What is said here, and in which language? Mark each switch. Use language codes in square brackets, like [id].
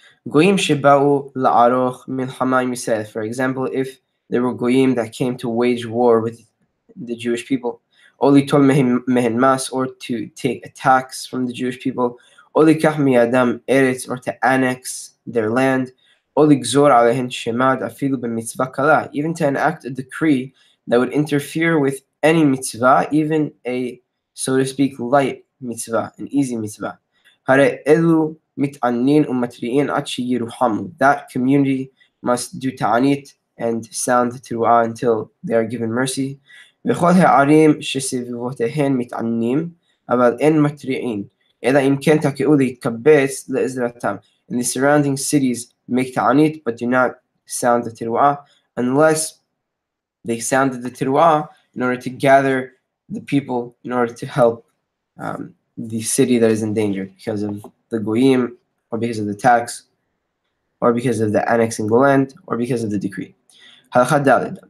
[en] For example, if there were goyim that came to wage war with the Jewish people, or to take attacks from the Jewish people, or to annex their land, even to enact a decree that would interfere with any mitzvah, even a, so to speak, light mitzvah, an easy mitzvah. That community must do ta'anit and sound the teruah until they are given mercy. [he] וכל הערים שסביבותיהן מתענים, אבל אין מתריעים, אלא אם כן תקעו להתקבץ לעזרתם. [en] and the surrounding cities make ta'anit but do not sound the tirwa unless they sounded the tirwa in order to gather the people in order to help the city that is in danger because of the goyim, or because of the tax, or because of the annexing the land, or because of the decree. Halakha dalid.